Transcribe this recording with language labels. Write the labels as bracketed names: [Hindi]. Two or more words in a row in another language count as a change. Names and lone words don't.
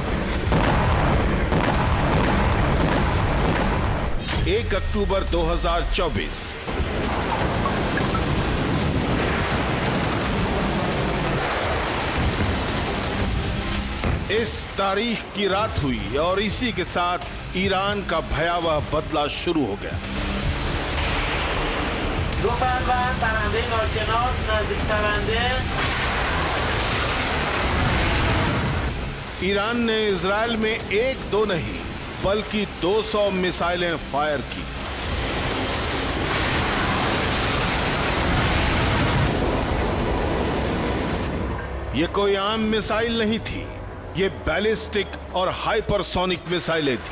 [Hindi] 1 अक्टूबर 2024 इस तारीख की रात हुई और इसी के साथ ईरान का भयावह बदला शुरू हो गया। [Persian] دو فروند پرنده ناشناس نزدیک شونده. [Hindi] ईरान ने इजराइल में 1-2 नहीं बल्कि 200 मिसाइलें फायर की। ये कोई आम मिसाइल नहीं थी, ये बैलिस्टिक और हाइपरसोनिक मिसाइलें थी।